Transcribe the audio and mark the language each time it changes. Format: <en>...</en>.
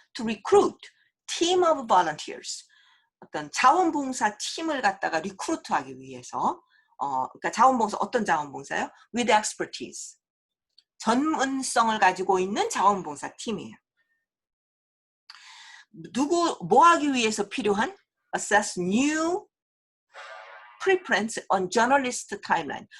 <en>To recruit team of volunteers.</en> <ko>어떤 자원봉사 팀을 갖다가 리크루트하기 위해서, 그러니까 자원봉사, 어떤 자원봉사요?</ko> <en>With expertise.</en> <ko>전문성을 가지고 있는 자원봉사 팀이에요. 뭐 하기 위해서 필요한?</ko> <en>Assess new preference on journalist timeline.</en>